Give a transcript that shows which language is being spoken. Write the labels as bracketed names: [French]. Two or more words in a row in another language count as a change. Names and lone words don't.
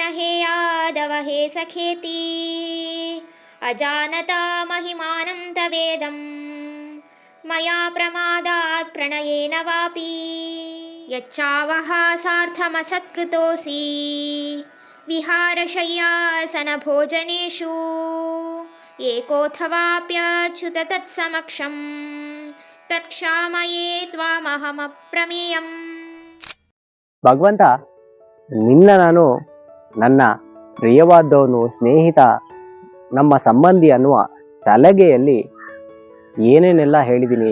[Sanskrit] हे यादव हे सखेति अजानता महिमानं तवेदं मया प्रमादात् प्रणयेन वापि यच्चावः सार्थमसत्कृतोऽसि विहारशय्यासनभोजनेषु एकोऽथवाप्यच्युत तत्समक्षं ತತ್ಕ್ಷಾಮಯೇ ತ್ವಾಮಹಮಪ್ರಮೇಯಂ. [Kannada] ಭಗವಂತ, ನಿನ್ನ ನಾನು ನನ್ನ ಪ್ರಿಯವಾದವನು, ಸ್ನೇಹಿತ, ನಮ್ಮ ಸಂಬಂಧಿ ಅನ್ನುವ ಸಲಗೆಯಲ್ಲಿ ಏನೇನೆಲ್ಲ ಹೇಳಿದ್ದೀನಿ.